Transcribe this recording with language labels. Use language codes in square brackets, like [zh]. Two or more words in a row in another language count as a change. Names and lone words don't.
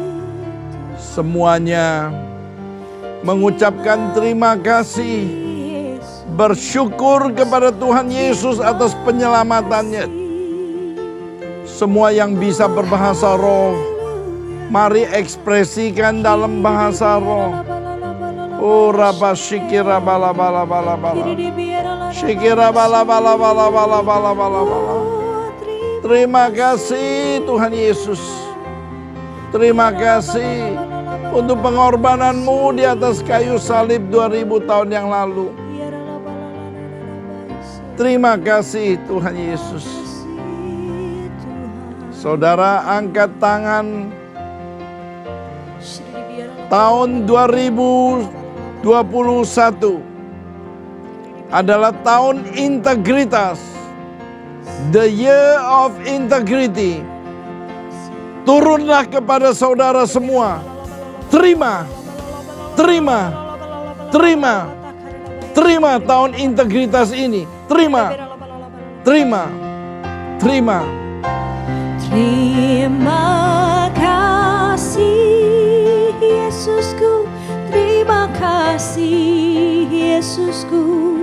[id] Semuanya mengucapkan terima kasih, Yesus. bersyukur kepada Tuhan Yesus atas penyelamatannya. Semua yang bisa berbahasa roh, mari ekspresikan dalam bahasa roh. Oh Rabba Shikira bala bala bala bala. Shikira bala bala bala bala bala bala bala. Terima kasih Tuhan Yesus. Terima kasih untuk pengorbananmu di atas kayu salib 2000 tahun yang lalu. Terima kasih Tuhan Yesus. Saudara angkat tangan. Tahun 2021 adalah tahun integritas. [en] The year of integrity. [id] Turunlah kepada saudara semua. Terima, terima, terima, terima tahun integritas ini. Terima, terima, terima. Terima kasih Yesusku, terima kasih Yesusku.